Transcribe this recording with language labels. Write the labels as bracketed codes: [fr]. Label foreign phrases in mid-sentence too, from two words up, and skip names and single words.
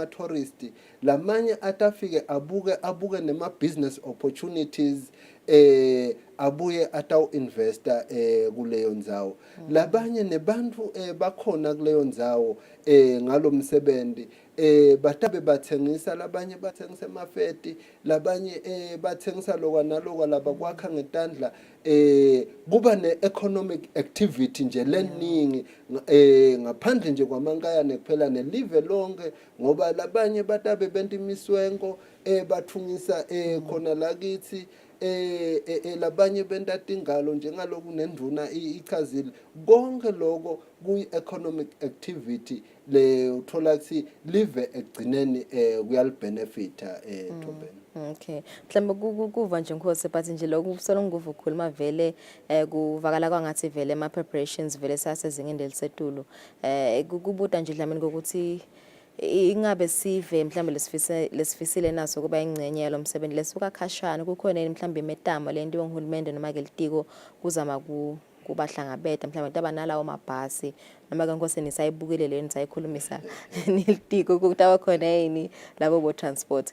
[ss] tourist lamanye atafike abuke nema [en] business opportunities [ss] abuye ataw investor kuleyo ndzawo labanye nebantu bakhona kuleyo ndzawo ngalomsebenzi batabe bathengisa labanye bathengisa emafeti labanye bathengisa lokwa nalokwa laba kwakha ngetandla kuba ne- [en] economic activity [ss] nje leningi ngaphandle nje kwamankayane kuphela nelive lonke ngoba labanye batabe benta imiswenko bathungisa khona lakithi labanye benta tingalo njengaloku nenduna ichazile konke lokho kuyi- [en] economic activity [ss] le uthola ukuthi live egcineni kuyalibenefita Thombeni. Okay. Mhlawumbe kuva nje Nkosi but nje lokusolo nguvu khuluma vele kuvakala kwangathi vele ama preparations vele sasezingeni elisetulu kubuda nje dlamini ukuthi ingabe sive mhlawumbe lesifisile naso kuba ingcenye yalo msebenzi lesuka khashana kukhona mhlawumbe imetamo lento ngohulumende noma ke litiko kuzama kubahlangabeta mhlawumbe tabanalawo mabhasi noma ke Nkosi nisayibukele le nisayikhulumisa nilitiko kutawa khona yini labo bo transport